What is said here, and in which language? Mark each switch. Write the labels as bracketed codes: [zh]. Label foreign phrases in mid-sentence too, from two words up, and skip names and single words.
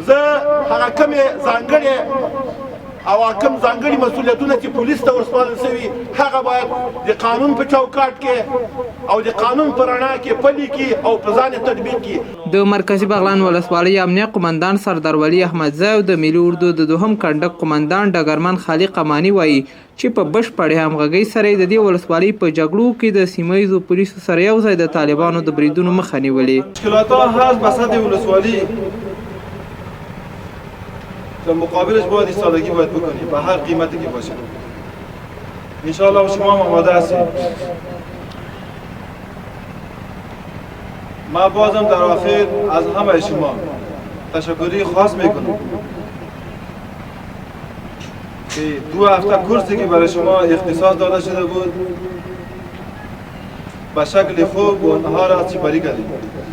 [ps] زه هغه کمې ځانګړې او کوم ځانګړي مسؤلیتونه چې پولیس ته ورسپارل شوي هغه باید د قانون په چوکاټ کې او د قانون په رڼا کې پلي کړي او په ځان یې تطبیق کړي. د مرکزي بغلان ولسوالۍ امنیه قمندان سردار ولی احمدزی او د ملي اردو د 2 کنډک قمندان ډګرمن خالق اماني وایي چې په بشپړې همغږۍ سره د دې ولسوالۍ په جګړو کې د سیمهیزو پولیسو سره یو ځای د طالبانو د بریدونو مخه نیولې. [fa] مشکلات‌ها هست بسط ولسوالی در مقابلش باید ایستادگی باید بکنیم به هر قیمتی که باشه. انشاءالله شما هم آماده هستید. من بازم در آخر از همه شما تشکری خاص میکنم که 2 هفته کورسی که برای شما اختصاص داده شده بود به شکل خوب و آنها را سپری کردید.